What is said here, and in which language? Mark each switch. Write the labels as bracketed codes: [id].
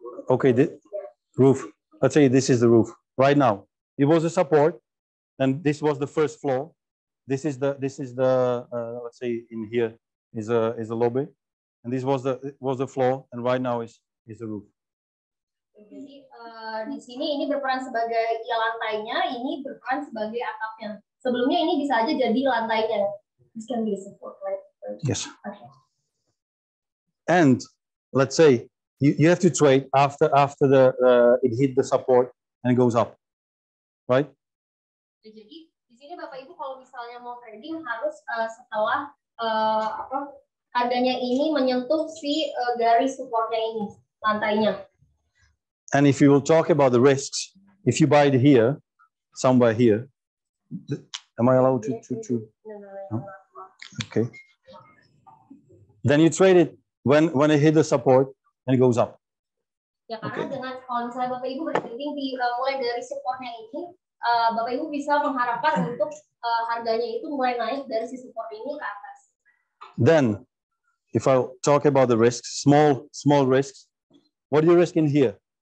[en] Okay, the roof. Let's say this is the roof. Right now, it was a support, and this was the first floor. This is the let's say in here is a lobby, and this was the floor, and right now is the roof. [id] Jadi di sini ini berperan sebagai lantainya, ini berperan sebagai atapnya. Sebelumnya ini bisa aja jadi lantainya. [en] This can be a support, right? Yes. Okay. And let's say you have to trade after the it hit the support and goes up, right? [id] Jadi di sini Bapak Ibu kalau misalnya mau trading harus setelah harganya ini menyentuh si garis supportnya ini, lantainya. [en] And if you will talk about the risks, if you buy it here, somewhere here, am I allowed to? No? Okay. Then you trade it when it hit the support and it goes up. [id] Ya, karena dengan kalau misalnya Bapak Ibu bertrading mulai dari supportnya ini, Bapak Ibu bisa mengharapkan untuk harganya itu mulai naik dari si support ini ke atas. [en] Then, if I talk about the risks, small risks, what do you risk in here?